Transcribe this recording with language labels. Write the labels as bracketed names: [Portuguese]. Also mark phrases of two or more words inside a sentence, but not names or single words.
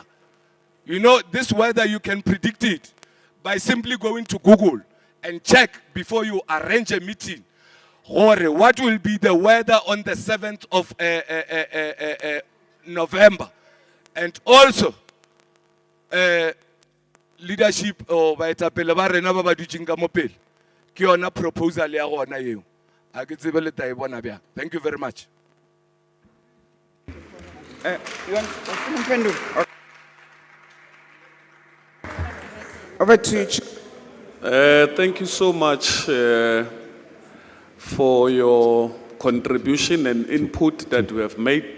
[English] You know, this weather, you can predict it by simply going to Google and check before you arrange a meeting. Or what will be the weather on the 7th of November? And also, leadership or [Northern Sotho] baetapele ba rena ba ba dutjeng ka mo pele ke yona proposal ya gona eo a ke tsebe le tae bona bjang. [English] Thank you very much. Over to you. Thank you so much for your contribution and input that you have made.